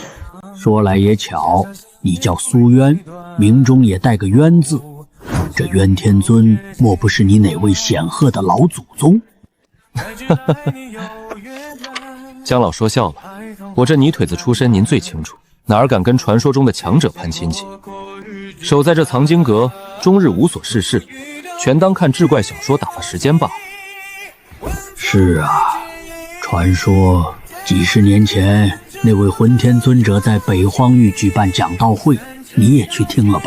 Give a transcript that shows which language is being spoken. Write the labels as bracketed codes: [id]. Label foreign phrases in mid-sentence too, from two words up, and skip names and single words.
[zh] 說來也巧，你叫蘇淵，名中也帶個淵字。這渊天尊莫不是你哪位顯赫的老祖宗？江老說笑了，我這泥腿子出身您最清楚，哪儿敢跟傳說中的強者攀親戚？守在這藏經閣，終日無所事事，全當看志怪小說打發時間罷了。是啊，傳說幾十年前那位混天尊者在北荒域舉辦講道會，你也去聽了吧？